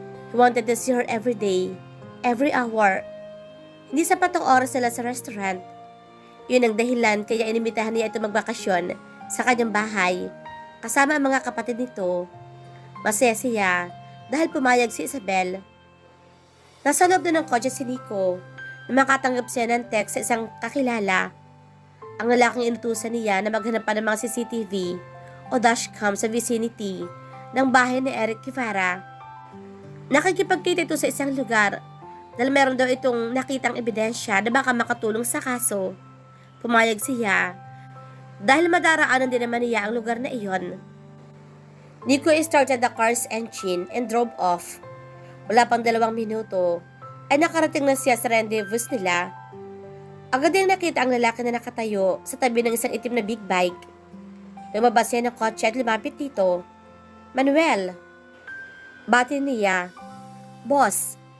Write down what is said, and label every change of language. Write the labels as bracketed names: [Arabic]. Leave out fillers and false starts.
[English] He wanted to see her every day, every hour. [Filipino] Hindi sapat ang oras nila sa restaurant. Yun ang dahilan kaya inimitahan niya ito magbakasyon sa kanyang bahay kasama ang mga kapatid nito. Masaya siya dahil pumayag si Isabel. Nasa loob na ng kotse si Nico na makatanggap siya ng text sa isang kakilala. Ang lalaking inutusan niya na maghanap pa ng mga CCTV o dashcam sa vicinity ng bahay ni Eric Guevara. Nakikipagkita ito sa isang lugar dahil meron daw itong nakitang ebidensya na baka makatulong sa kaso. Pumayag siya dahil madaraanan din naman niya ang lugar na iyon. [English] Nico started the car's engine and drove off. [Filipino] Wala pang 2 minuto ay nakarating na siya sa rendezvous nila. Agad niyang nakita ang lalaki na nakatayo sa tabi ng isang itim na big bike. Lumabas siya ng kotse at lumapit dito. Manuel! Bati niya. Boss!